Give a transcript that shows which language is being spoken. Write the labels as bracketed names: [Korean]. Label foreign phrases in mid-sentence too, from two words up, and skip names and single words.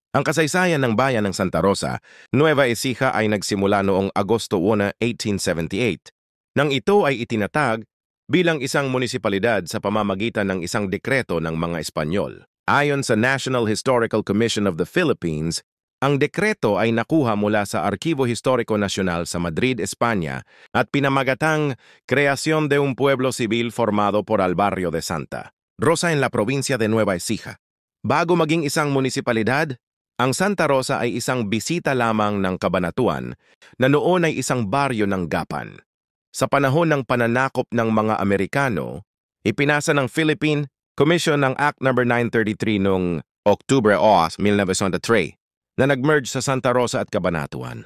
[Filipino] Ang kasaysayan ng bayan ng Santa Rosa, Nueva Ecija ay nagsimula noong Agosto 1, 1878, nang ito ay itinatag bilang isang munisipalidad sa pamamagitan ng isang dekreto ng mga Espanyol. Ayon sa National Historical Commission of the Philippines, ang dekreto ay nakuha mula sa Arkibo Historiko Nacional sa Madrid, Espanya at pinamagatang Creación de un Pueblo Civil Formado por el Barrio de Santa Rosa en la provincia de Nueva Ecija. Bago maging isang munisipalidad, ang Santa Rosa ay isang bisita lamang ng Kabanatuan na noon ay isang baryo ng Gapan. Sa panahon ng pananakop ng mga Amerikano, ipinasa ng Philippine Commission ng Act No. 933 noong Octubre 1903 na nag-merge sa Santa Rosa at Kabanatuan.